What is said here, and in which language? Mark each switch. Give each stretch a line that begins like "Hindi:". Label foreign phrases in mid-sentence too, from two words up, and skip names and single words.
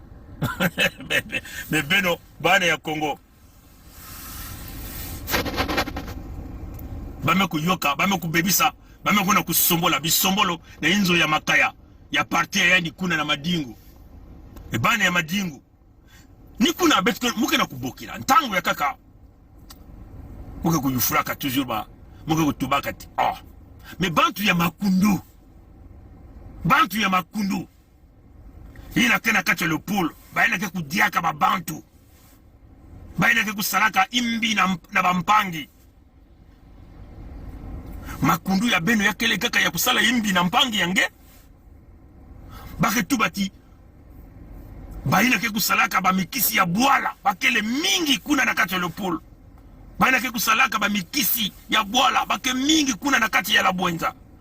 Kituba (Congo): Beno bana ya Congo bame kuyoka bame kubebisa bame kuna kusombola bisombolo na inzo ya makaya ya parti ya Yandi kuna na madingu bana ya madingu ni kuna betu muke na kubokila ntango ya kaka muke kuyufuraka toujours ba muke kutubaka ti mais bantu ya makundu ina kena kacha le pool baina ke kudiaka ba bantu baina ke kusalaka imbi na bampangi makundu ya beno ya kele kaka ya kusala imbi na mpangi yange bake tubati baina ke kusalaka ba mikisi ya bwala bakele mingi kuna na kacha le pool baina ke kusalaka ba mikisi ya bwala bake mingi kuna na kati ya la bwenza